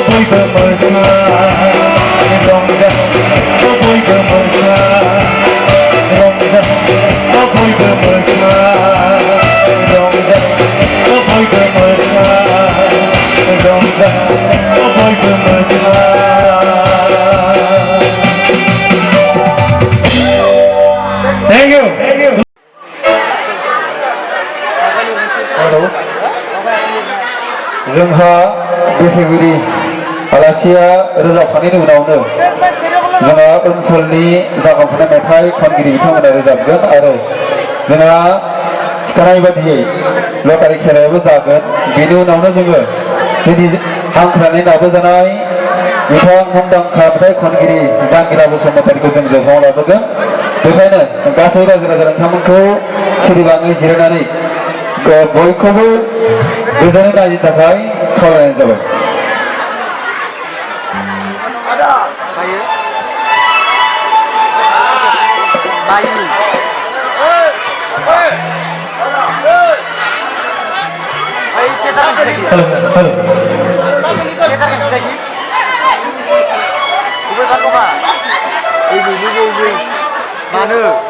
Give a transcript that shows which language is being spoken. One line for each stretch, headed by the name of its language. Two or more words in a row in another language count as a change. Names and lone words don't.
English: buyber mesra rongja oh buyber mesra rongja oh buyber mesra rongja oh buyber mesra rongja oh buyber mesra. Thank you. Halo.
Bodo: जोंहा बेखेवगिरि आलासिया रोजाबखांनायनि उनावनो जोंहा ओनसोलनि जागांफुनाय मेथाइ खनगिरि बिथांमोना रोजाबगोन आरो जोंहा थिखानाय बादियै लटारि खेलायाबो जागोन बेनि उनावनो जोङो दिनै हांख्रायनानै लाबोजानाय बिथां मुंदांखा मेथाइ खनगिरि जांगिला बसुमतारीखौ जों जौसाङाव लाबोगोन बेखायनो गासै रायजो राजा नोंथांमोनखौ सिरिबाङै जिरायनानै बयखौबो गोजोनै नायनो थाखाय खावलायनाय जाबाय। Halo, halo. Mana?